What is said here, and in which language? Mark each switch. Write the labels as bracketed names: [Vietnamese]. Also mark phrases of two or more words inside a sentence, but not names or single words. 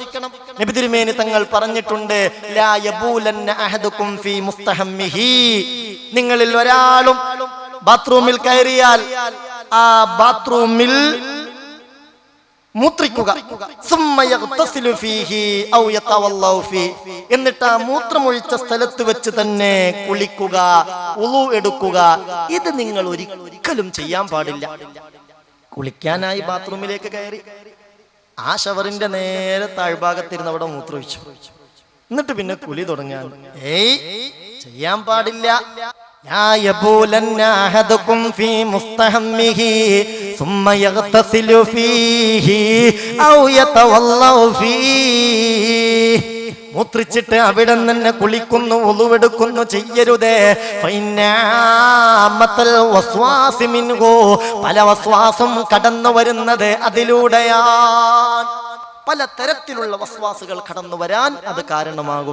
[Malayalam] നബി തിരുമേനി തങ്ങൾ പറഞ്ഞിട്ടുണ്ട്, [Arabic] لا يبولن أحدكم في مستحمه, [Malayalam] നിങ്ങളിൽ ഒരാളും ബാത്റൂമിൽ കയറിയാൽ ആ ബാത്റൂമിൽ മൂത്രിക്കുക, എന്നിട്ട് ആ മൂത്രമൊഴിച്ച സ്ഥലത്ത് വെച്ച് തന്നെ കുളിക്കുക, ഉളു എടുക്കുക. ഇത് നിങ്ങൾ ഒരിക്കലും ചെയ്യാൻ പാടില്ല. കുളിക്കാനായി ബാത്റൂമിലേക്ക് കയറി ആ ഷവറിന്റെ നേരെ താഴ്ഭാഗത്തിരുന്ന് അവിടെ മൂത്രമൊഴിച്ചു, എന്നിട്ട് പിന്നെ കുളി തുടങ്ങാൻ ചെയ്യാൻ പാടില്ല. [Arabic] لا يبولن أحدكم في مستحمه ثم يغتسل فيه أو يتولى فيه. [Malayalam] മൂത്രിച്ചിട്ട് അവിടെ തന്നെ കുളിക്കുന്നു, ഉളുവെടുക്കുന്നു ചെയ്യരുതേ. പല വസ്വാസും കടന്നു വരുന്നത് അതിലൂടെയാണ്. പല തരത്തിലുള്ള വസ്വാസുകൾ കടന്നു വരാൻ അത് കാരണമാകും.